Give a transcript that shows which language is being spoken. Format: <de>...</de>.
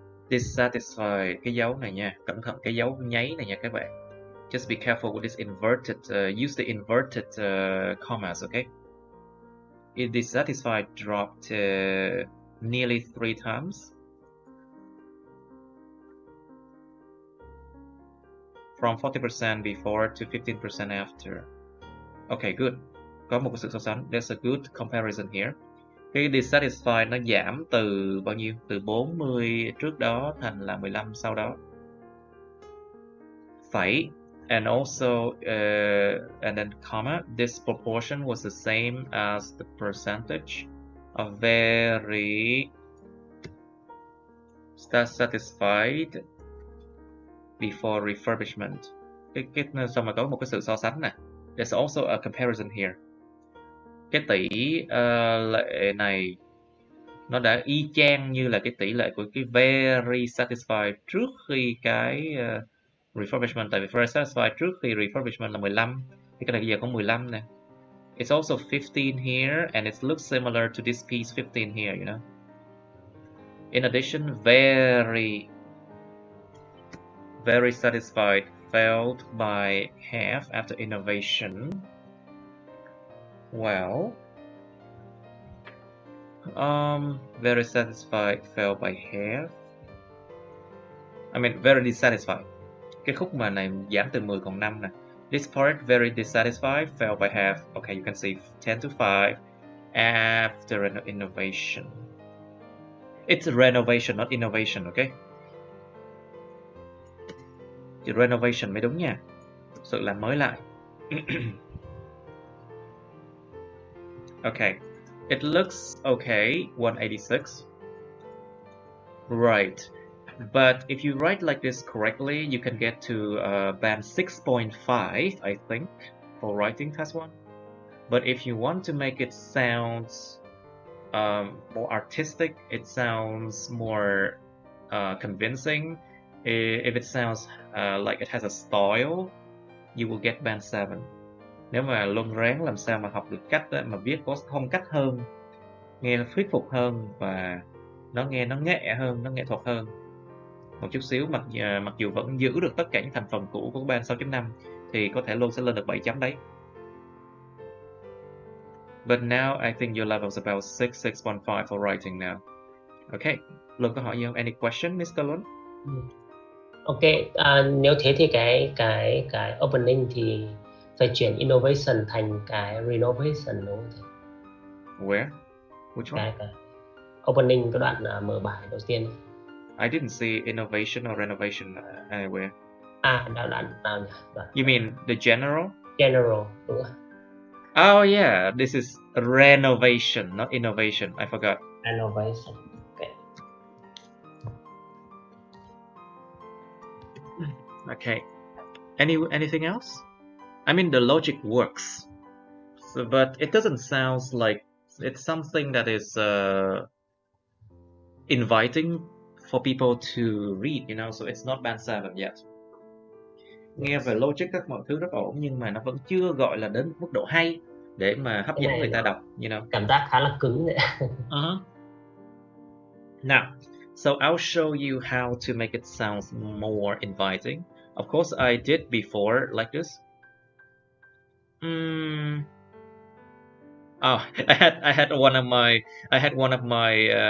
<vi>Dissatisfied, cái dấu này nha, cẩn thận cái dấu nháy này nha các bạn.</vi> <en>Just be careful with this inverted, use the inverted commas, okay? It dissatisfied dropped nearly 3 times. From 40% before to 15% after. Okay, good.</en> <vi>Có một sự so sánh.</vi> <en>There's a good comparison here.</en> <vi>Cái dissatisfied nó giảm từ bao nhiêu? Từ 40 trước đó thành là 15 sau đó. Phẩy.</vi> <en>And also, and then comma, this proportion was the same as the percentage of very satisfied before refurbishment.</en> <vi>Xong rồi có một cái sự so sánh nè.</vi> <en>There's also a comparison here.</en> <vi>Cái tỷ lệ này nó đã y chang như là cái tỷ lệ của cái very satisfied trước khi cái refurbishment. Tại vì very satisfied trước khi refurbishment là 15, thì cái này bây giờ có 15 nè.</vi> <en>It's also 15 here, and it looks similar to this piece 15 here, you know. In addition, very satisfied failed by half after innovation. Well, very satisfied failed by half. I mean, very dissatisfied. Cái khúc mà này giảm từ 10 còn 5 nè. This part, very dissatisfied, failed by half. Okay, you can see 10 to 5 after an innovation. It's a renovation, not innovation, okay?</en> <vi>Chữ renovation mới đúng nha. Sự làm mới lại.</vi> <en>Okay. It looks okay, 186. Right. But if you write like this correctly, you can get to band 6.5, I think, for writing task 1. But if you want to make it sound more artistic, it sounds more convincing, if it sounds like it has a style, you will get band 7.</en> <vi>Nếu mà luôn ráng làm sao mà học được cách đó, mà viết có phong cách hơn, nghe thuyết phục hơn, và nó nghe nó nghệ hơn, nó nghệ thuật hơn một chút xíu, mặc dù vẫn giữ được tất cả những thành phần cũ của band 6.5, thì có thể luôn sẽ lên được 7 chấm đấy.</vi> <en>But now I think your level is about 6.5 for writing now.</en> <vi>Okay, Luân có hỏi gì không?</vi> <en>Any question, Mr. Luân?</en> <vi>Ok, nếu thế thì cái opening thì phải chuyển innovation thành cái renovation đúng không?</vi> <en>Where? Which one?</en> <vi>Cái opening, cái đoạn mở bài đầu tiên.</vi> <en>I didn't see innovation or renovation anywhere.</en> <vi>Đoạn nào nhỉ?</vi> <en>You mean the general?</en> <vi>General, đúng rồi.</vi> <en>Oh yeah, this is renovation, not innovation. I forgot. Renovation. Okay. Okay. Anything else? I mean, the logic works, but it doesn't sound like it's something that is inviting for people to read, you know. So it's not band 7 yet.</en> <vi>Nghe về logic các mọi thứ rất ổn, nhưng mà nó vẫn chưa gọi là đến mức độ hay để mà hấp dẫn người ta đọc,</vi> <en>you know.</en> <vi>Cảm giác khá là cứng vậy.</vi> <en>Now, so I'll show you how to make it sound more inviting. Of course, I did before like this. Oh, I had one of my.</en>